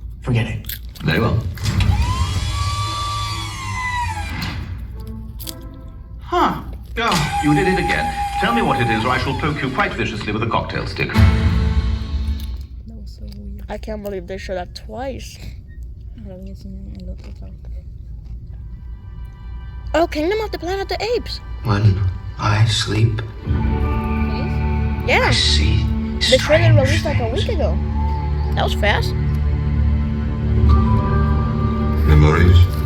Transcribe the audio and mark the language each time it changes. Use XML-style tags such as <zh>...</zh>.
<en>Forget it. Very well. Huh. Oh, you did it again. Tell me what it is or I shall poke you quite viciously with a cocktail stick. That was so weird. I can't believe they showed that twice.</en> <es>Ahora voy a enseñar el otro otra vez.</es> <en>Oh, Kingdom of the Planet of the Apes. When I sleep, Yeah, see the trailer released like a week ago. That was fast. Memories?</en>